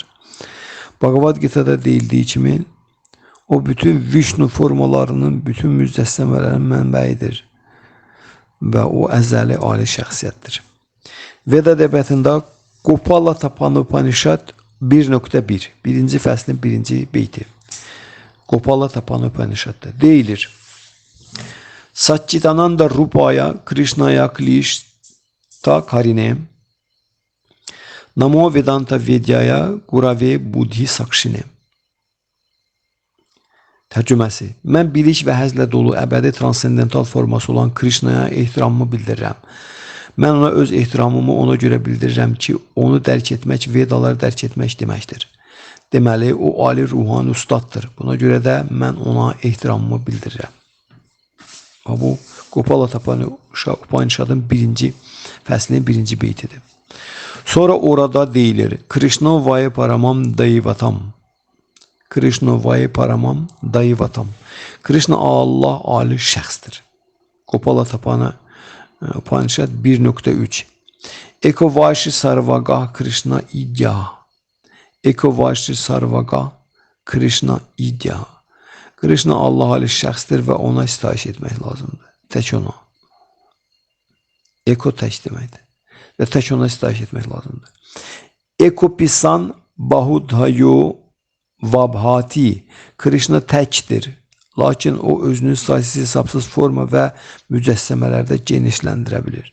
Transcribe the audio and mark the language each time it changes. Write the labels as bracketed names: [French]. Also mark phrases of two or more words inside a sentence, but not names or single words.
[Azerbaijani] Bhagavad Gita'da deyildiyi kimi, o bütün Vishnu formalarının bütün mücəssəmələrin mənbəyidir və o əzəli Ali şəxsiyyətdir. Veda ədəbiyyatında Gopala Tapanopanishad 1.1, birinci fəslin birinci beyti. Gopala Tapanopanishadda deyilir. [Sanskrit] सच्चिदानन्द रूपाय कृष्णाय क्लिष्ट कारिणे नमो वेदान्त विद्याय गुरवे बुद्धि साक्षिणे. [Azerbaijani] Tərcüməsi. Mən bilik və həzlə dolu əbədi transcendental forması olan Krishnaya ehtiramımı bildirirəm. Mən ona öz ehtiramımı ona görə bildirirəm ki, onu dərk etmək, Vedaları dərk etmək deməkdir. Deməli, o ali ruhani ustaddır. Buna görə də mən ona ehtiramımı bildirirəm. Bu, Gopala Upanishadın 1-ci fəslinin 1-ci beytidir. Sonra orada deyilir, [Sanskrit] कृष्णो वै परमं दैवतम्. कृष्णो वै परमं दैवतम्. [Azerbaijani] Krishna Allah ali şəxsdir. Gopala Upanishad 1.3. [Sanskrit] एको वशी सर्वग कृष्ण ईड्य. एको वशी सर्वग कृष्ण ईड्य. [Azerbaijani] Krishna Allah ali şəxsdir və ona sitayiş etmək lazımdır. Tək ona. Eko tək deməkdir. Və tək ona sitayiş etmək lazımdır. [Sanskrit] एकोऽपि सन् बहुधायो वभाति. [Azerbaijani] Krishna təkdir. Lakin o özünün sayısız hesabsız forma və mücəssəmələrdə genişləndirə bilir.